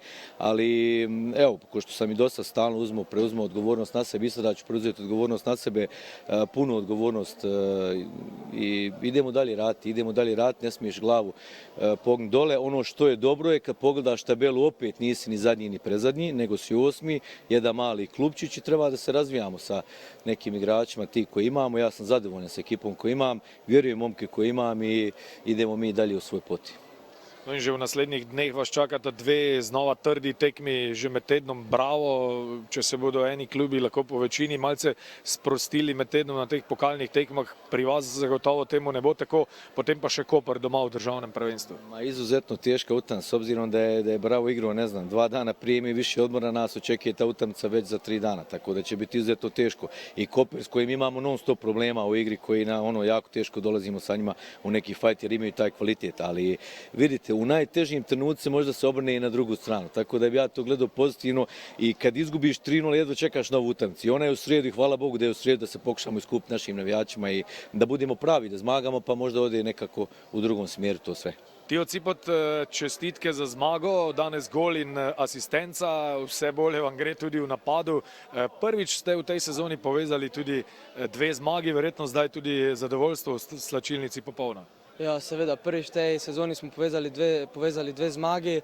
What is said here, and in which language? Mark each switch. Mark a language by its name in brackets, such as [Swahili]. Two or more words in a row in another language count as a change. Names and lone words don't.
[Bosnian] Ali evo, ko što sam i dosta stalno preuzmao odgovornost na sebe, i sada ću preuzeti odgovornost na sebe, punu odgovornost i idemo dalje raditi, ne smiješ glavu pognuti dole. Ono što je dobro je kad pogledaš tabelu, opet nisi ni zadnji ni predzadnji, nego si 8. jedan mali klubčić i treba da se razvijamo sa nekim igračima ti koji imamo. Ja sam zadovoljan sa ekipom koju imam, vjerujem momke koje imam i idemo mi dalje u svoj poti. [Slovenian] No in že v naslednjih dneh vas čakata dve znova trdi tekmi, že med tednom Bravo, če se bodo eni klubi lahko po večini malce sprostili med tednom na teh pokalnih tekmah, pri vas zagotovo temu ne bo tako, potem pa še Koper doma v državnem prvenstvu. [Bosnian] Izuzetno teška utakmica, s obzirom da je Bravo igrao, ne znam, 2 dana prije mi više odmora, nas očekuje ta utakmica već za 3 dana, tako da će biti izuzetno teško. I Koper s kojim imamo non stop problema u igri, koji jako teško dolazimo sa njima u neki fajt jer imaju taj kvalitet, ali vidite, u najtežim trenucima možda se obrne i na drugu stranu. Tako da bi ja to gledao pozitivno i kad izgubiš 3:0 jedva čekaš novu utakmicu. I ona je u srijedu i hvala Bogu da je u srijedu da se pokušamo iskupiti našim navijačima i da budemo pravi, da zmagamo, pa možda ode nekako u drugom smjeru to sve. [Slovenian] Tijo Cipot, čestitke za zmago, danes gol in asistenca, vse bolje vam gre tudi v napadu. Prvič ste v tej sezoni povezali tudi 2 zmagi, verjetno zdaj tudi zadovoljstvo v slačilnici popolna. Ja, seveda, prvič v tej sezoni smo povezali dve zmagi.